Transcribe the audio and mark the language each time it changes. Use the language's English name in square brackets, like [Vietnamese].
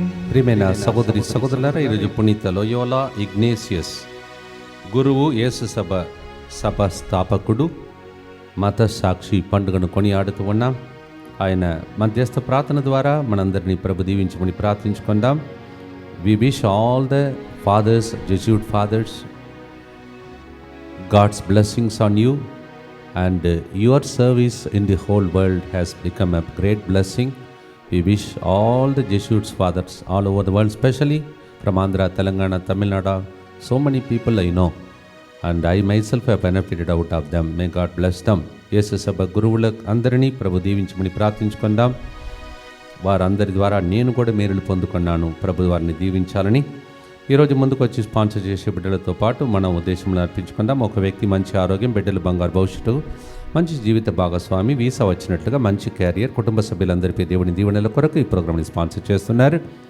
[Telugu] ప్రియమైన సహోదరి సహోదరులారా, ఈరోజు పునీత లోయోలా ఇగ్నేషియస్ గురువు, యేసు సభ స్థాపకుడు, మత సాక్షి పండుగను కొనియాడుతూ ఉన్నాం. ఆయన మధ్యస్థ ప్రార్థన ద్వారా మనందరినీ ప్రభు దీవించమని ప్రార్థించుకుందాం. [English] We wish all the fathers, Jesuit fathers, God's blessings on you, and your service in the whole world has become a great blessing. We wish all the Jesuits fathers all over the world, especially from Andhra, Telangana, Tamil Nadu, so many people I know, and I myself have benefited out of them. May God bless them. [Telugu] యేసు సభ గురువులకు అందరినీ ప్రభు దీవించమని ప్రార్థించుకుందాం. వారందరి ద్వారా నేను కూడా మేలులు పొందుకున్నాను. ప్రభు వారిని దీవించాలని ఈరోజు ముందుకు వచ్చి స్పాన్సర్ చేసే బిడ్డలతో పాటు మనం ఉద్దేశంలో అర్పించుకుందాం. ఒక వ్యక్తి మంచి ఆరోగ్యం, బిడ్డలు బంగారు భవిష్యత్తు, మంచి జీవిత భాగస్వామి, వీసా వచ్చినట్లుగా మంచి క్యారియర్, కుటుంబ సభ్యులందరిపై దేవుని దీవెనల కొరకు ఈ ప్రోగ్రామ్ని స్పాన్సర్ చేస్తున్నారు.